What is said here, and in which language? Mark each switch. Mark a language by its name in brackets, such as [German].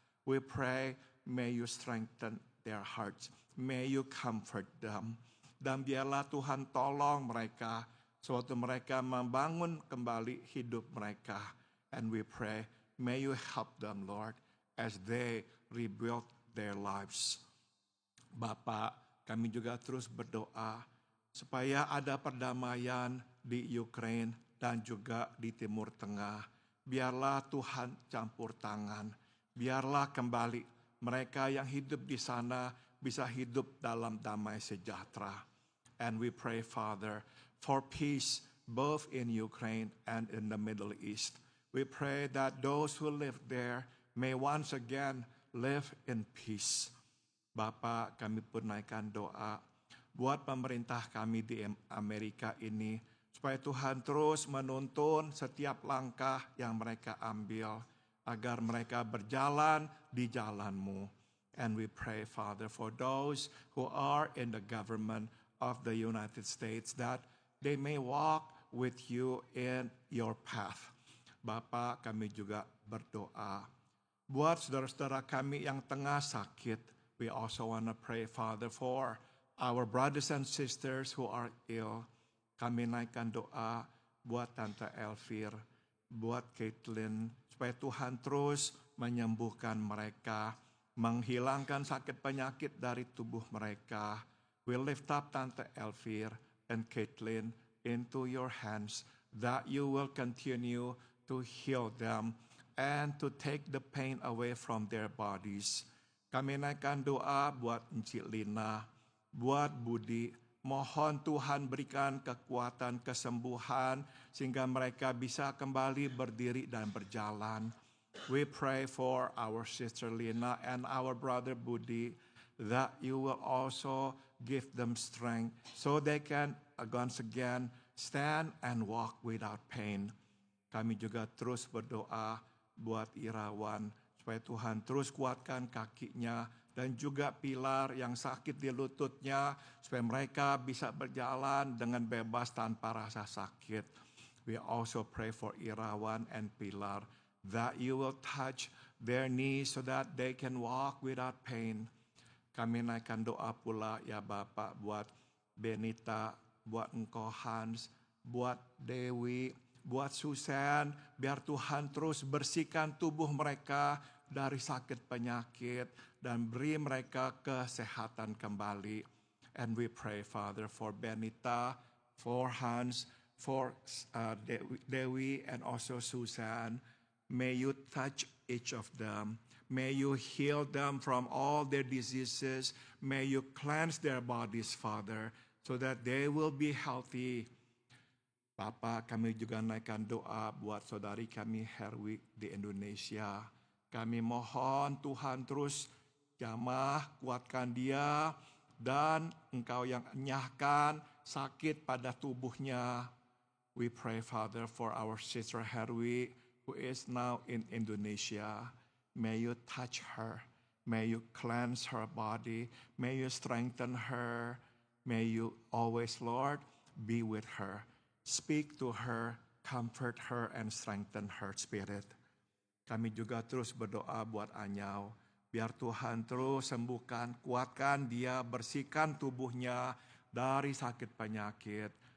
[English] We pray, may you strengthen their hearts. May you comfort them. [Indonesian] Dan biarlah Tuhan tolong mereka sewaktu mereka membangun kembali hidup mereka. [English] And we pray, may you help them, Lord, as they rebuild their lives. [Indonesian] Bapak, kami juga terus berdoa supaya ada perdamaian di Ukraine dan juga di Timur Tengah. Biarlah Tuhan campur tangan. Biarlah kembali mereka yang hidup di sana bisa hidup dalam damai sejahtera. [English] And we pray, Father, for peace both in Ukraine and in the Middle East. We pray that those who live there may once again live in peace. [Indonesian] Bapak, kami pun naikkan doa buat pemerintah kami di Amerika ini, supaya Tuhan terus menuntun setiap langkah yang mereka ambil, agar mereka berjalan di jalan-Mu. [English] And we pray, Father, for those who are in the government of the United States, that they may walk with you in your path. [Indonesian] Bapak, kami juga berdoa buat saudara-saudara kami yang tengah sakit. [English] We also want to pray, Father, for our brothers and sisters who are ill. [Indonesian] Kami naikkan doa buat Tante Elvir, buat Caitlin, supaya Tuhan terus menyembuhkan mereka, menghilangkan sakit penyakit dari tubuh mereka. [English] We lift up Tante Elvir and Caitlin into your hands, that you will continue to heal them and to take the pain away from their bodies. [Indonesian] Kami naikkan doa buat Encik Lina, buat Budi. Mohon Tuhan berikan kekuatan, kesembuhan, sehingga mereka bisa kembali berdiri dan berjalan. [English] We pray for our sister Lina and our brother Budi, that you will also give them strength so they can once again stand and walk without pain. [Indonesian] Kami juga terus berdoa buat Irawan, supaya Tuhan terus kuatkan kakinya dan juga Pilar yang sakit di lututnya, supaya mereka bisa berjalan dengan bebas tanpa rasa sakit. [English] We also pray for Irawan and Pilar, that you will touch their knees so that they can walk without pain. [Indonesian] Kami naikkan doa pula ya Bapak buat Benita, buat Engkau Hans, buat Dewi, buat Susan, biar Tuhan terus bersihkan tubuh mereka dari sakit penyakit dan beri mereka kesehatan kembali. [English] And we pray, Father, for Benita, for Hans, for Dewi and also Susan. May you touch each of them. May you heal them from all their diseases. May you cleanse their bodies, Father, so that they will be healthy. [Indonesian] Bapak, kami juga naikkan doa buat saudari kami Herwi di Indonesia. Kami mohon Tuhan terus jamah, kuatkan dia, dan Engkau yang enyahkan sakit pada tubuhnya. [English] We pray, Father, for our sister Herwi, who is now in Indonesia. May you touch her. May you cleanse her body. May you strengthen her. May you always, Lord, be with her. Speak to her, comfort her, and strengthen her spirit. [Indonesian] Kami juga terus berdoa buat Anyau. Biar Tuhan terus sembuhkan, kuatkan dia, bersihkan tubuhnya dari sakit penyakit.